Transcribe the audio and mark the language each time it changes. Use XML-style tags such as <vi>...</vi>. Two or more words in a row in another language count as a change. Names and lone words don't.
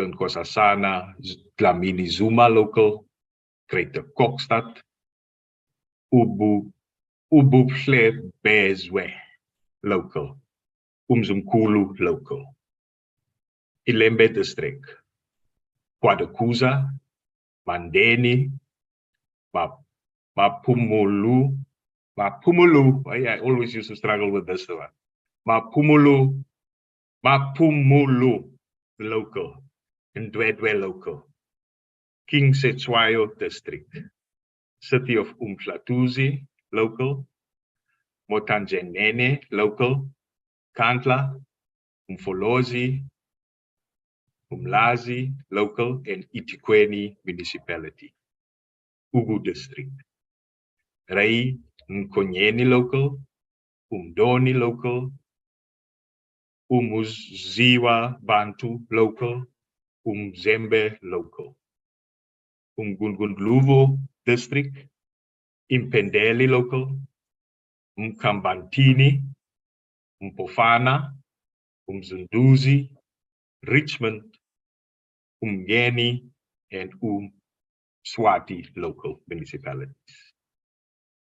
<en>Nkosazana Dlamini Zuma Local, Greater Kokstad, Ububhlebezwe Local, Umzimkhulu Local. Ilembe District, Kwadakuza, Mandeni, Mapumulu. I always used to struggle with this one. Mapumulu Local, and Ndwedwe Local. King Setswayo District, City of Umhlatuzi Local, Motanjenene Local, Kantla, Umfolozi, Umlazi Local, and Itikweni Municipality. Ugu District, Rai Nkonyeni Local, Umdoni Local, Umuziwa Bantu Local, Umzembe Local. Umgungundlovu District, Impendeli Local, Mkambantini, Mpofana, Umzunduzi, Richmond, Umgeni, and Swati local municipalities.</en>